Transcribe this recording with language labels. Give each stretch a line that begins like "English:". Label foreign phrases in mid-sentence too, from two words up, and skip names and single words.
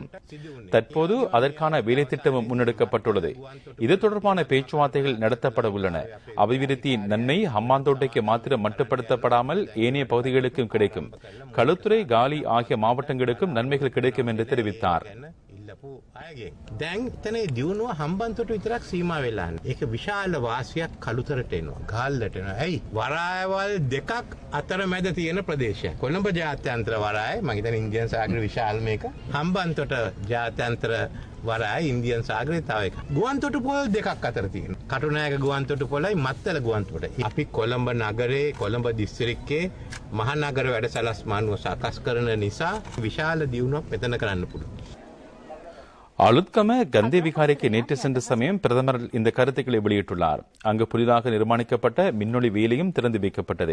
Tamil: தற்போது அதற்கான வேலை திட்டமும் முன்னெடுக்கப்பட்டுள்ளது. இது தொடர்பான பேச்சுவார்த்தைகள் நடத்தப்பட உள்ளன. அபிவிருத்தியின் நன்மை ஹம்பாந்தோட்டைக்கு மாத்திரம் மட்டுப்படுத்தப்படாமல் ஏனைய பகுதிகளுக்கும் கிடைக்கும். களுத்துறை, காலி ஆகிய மாவட்டங்களுக்கும் நன்மைகள் கிடைக்கும் என்று தெரிவித்தார்.
Sinhala: දැන් එතනේ දියුණුව හම්බන්තොට විතරක් සීමා වෙලා නැහැ. ඒක විශාල වාසියක් කළුතරට එනවා. ගාල්ලට එනවා. ඇයි? වරායවල් දෙකක් අතර මැද තියෙන ප්‍රදේශයක්. කොළඹ ජාත්‍යන්තර වරාය, මම හිතන්නේ ඉන්දියන් සාගරේ විශාල මේක. හම්බන්තොට ජාත්‍යන්තර වරාය, ඉන්දියන් සාගරේ තව එකක්. ගුවන්තොටු පොල් දෙකක් අතර තියෙනවා. කටුනායක ගුවන්තොටු පොළයි මත්තල ගුවන්තොටයි. අපි කොළඹ නගරේ, කොළඹ දිස්ත්‍රික්කයේ මහනගර වැඩසටහන් මානුව සකස් කරන නිසා විශාල දියුණුවක් මෙතන කරන්න පුළුවන්.
Tamil: அலுத்கம கந்தே விகாரைக்கு நேற்று சென்ற சமயம் பிரதமர் இந்த கருத்துக்களை வெளியிட்டுள்ளார். அங்கு புதிதாக நிர்மாணிக்கப்பட்ட மின்னொளி வேலையும் திறந்து வைக்கப்பட்டது.